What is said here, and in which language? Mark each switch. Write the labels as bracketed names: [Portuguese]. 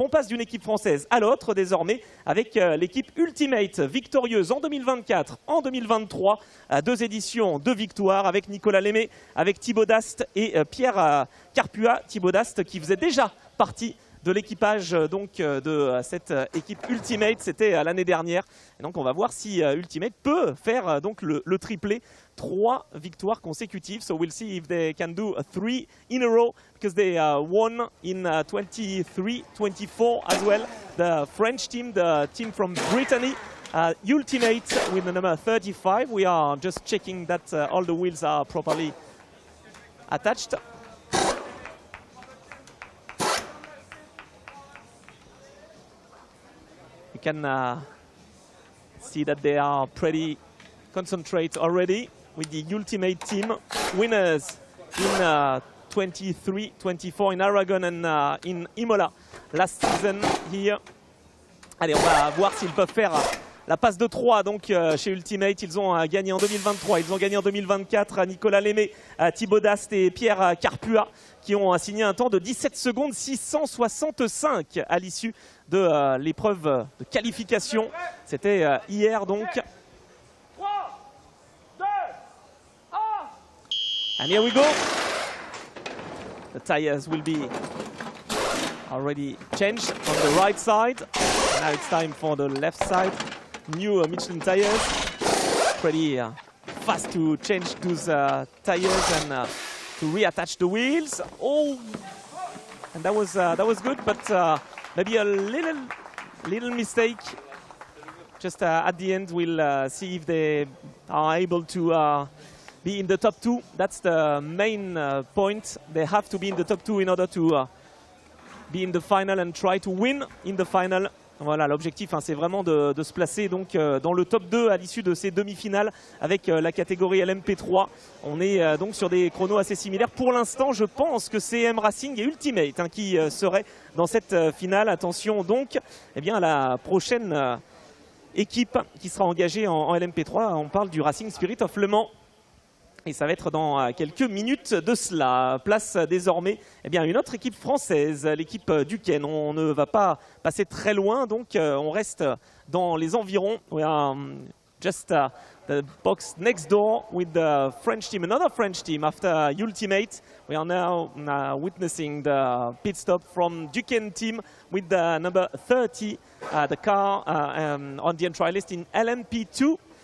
[French] On passe d'une équipe française à l'autre désormais avec l'équipe Ultimate, victorieuse en 2024, en 2023, 2 éditions, 2 victoires avec Nicolas Lémé, avec Thibaut Dast et Pierre Carpua. Thibaut Dast qui faisait déjà partie de l'équipage donc de cette équipe Ultimate, c'était l'année dernière. Et donc on va voir si Ultimate peut faire donc le triplé, 3 victoires consécutives. [English] So we'll see if they can do 3 in a row because they won in 23, 24 as well. The French team, the team from Brittany, Ultimate with the number 35. We are just checking that all the wheels are properly attached. You can See that they are pretty concentrated already with the Ultimate Team winners in 23, 24 in Aragon and in Imola last season here. [French] Allez, on va voir s'ils peuvent faire la passe de 3 donc chez Ultimate. Ils ont gagné en 2023, ils ont gagné en 2024. Nicolas Lémé, Thibaut Dast et Pierre Carpua qui ont signé un temps de 17 secondes 665 à l'issue de l'épreuve de qualification. C'était hier donc. 3, 2, 1. [English] And here we go. The tires will be already changed on the right side. Now it's time for the left side. New Michelin tires. Pretty fast to change those tires and to reattach the wheels. Oh, and that was good, but maybe a little mistake. Just at the end, we'll see if they are able to be in the top 2. That's the main point. They have to be in the top 2 in order to be in the final and try to win in the final. [French] Voilà, l'objectif, hein, c'est vraiment de se placer donc, dans le top 2 à l'issue de ces demi-finales avec la catégorie LMP3. On est donc sur des chronos assez similaires. Pour l'instant, je pense que c'est M Racing et Ultimate hein, qui seraient dans cette finale. Attention donc eh bien, à la prochaine équipe qui sera engagée en LMP3. On parle du Racing Spirit of Le Mans. Et ça va être dans quelques minutes de cela. Place désormais eh bien, une autre équipe française, l'équipe Duqueine. On ne va pas passer très loin, donc on reste dans les environs. [English] We are just the box next door with the French team, another French team after Ultimate. We are now witnessing the pit stop from Duqueine team with the number 30, the car on the entry list in LMP2.